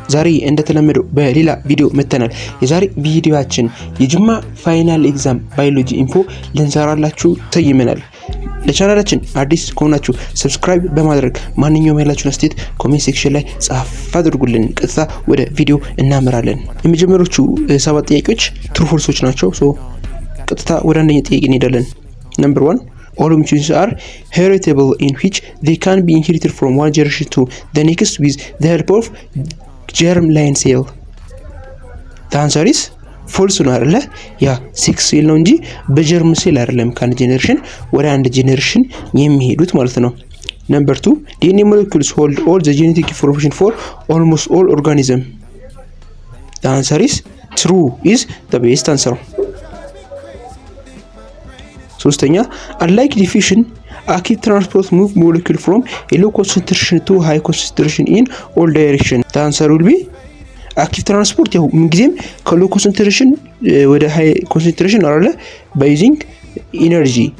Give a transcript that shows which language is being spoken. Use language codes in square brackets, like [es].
[am] ዛሬ እንደተለመደው በሌላ ቪዲዮ መተናል። የዛሬ ቪዲዮአችን የጅማ ፋይናል ኤግዛም ባዮሎጂ ኢንፎ ልንሰራላችሁ ተይመናል። ለቻናላችን አዲስ ከሆናችሁ ሰብስክራይብ በማድረግ ማንኛውም ያላችሁን አስተያየት ኮሜንት ሴክሽን ላይ ጻፍ አድርጉልን። ቀጥታ ወደ ቪዲዮ እናመራለን። የመጀመሪያዎቹ 7 ጥያቄዎች ትሩ ፎልሶች ናቸው። ቀጥታ ወደ አንደኛ ጥያቄ እንሄዳለን። [en] ነምበር 1 all mutations are heritable in which they can be inherited from one generation to the next with the help of germline cell. The answer is false [am] ነው አይደለ? ያ ሴክስ ሴል ነው እንጂ በጀርም ሴል አይደለም ከአንድ ጄኔሬሽን ወደ አንድ ጄኔሬሽን የሚሄዱት ማለት ነው። ነምበር 2 [en] DNA molecules hold all the genetic information for almost all organism. The answer is true is the best answer. ሶስተኛ unlike diffusion active transport move molecule from a low concentration to high concentration in all direction. The answer will be active transport [am] ያው ምንጊዜም ከሎ ኮንሰንትሬሽን ወደ ሃይ ኮንሰንትሬሽን አይደለ [en] by using energy.